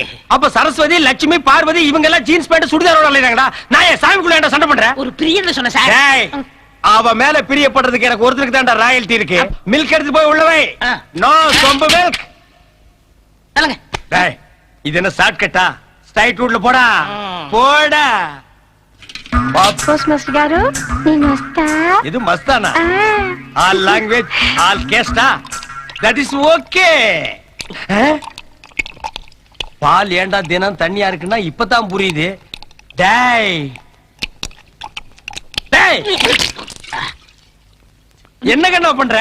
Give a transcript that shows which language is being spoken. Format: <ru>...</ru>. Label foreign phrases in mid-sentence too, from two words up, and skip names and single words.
<ta>அப்ப சரஸ்வதி, லட்சுமி, பார்வதி இவங்க எல்லாம்</ta> <en>jeans pant</en> <ta>சுடிதாரோட அலையறாங்கடா. நான் ஏன் சாமிக்குள்ள என்ன சண்டை பண்றேன்? ஒரு பிரியன்னு சொன்ன சார். டேய், அவ மேல பிரியப்படுறதுக்கு எனக்கு ஒருத்தருக்கு தான்டா ராயல்டி இருக்கு. மில்க் எடுத்து போய் உள்ளவை. நோ சொம்பு மில்க். சொல்லுங்க. டேய், இது என்ன ஷார்ட் கட்டா?</ta> <en>straight route</en> <ta>போடா. போடா.</ta> <en>post master</en> <te>గారు నేను వస్తా.</te> <ta>இது மஸ்தானா?</ta> <en>all language all caste. that is okay.</en> <ta>பால் ஏண்டா தினம் தண்ணியா இருக்குன்னா இப்பதான் புரியுது. டேய் டேய், என்ன கண்ணா பண்ற?</ta>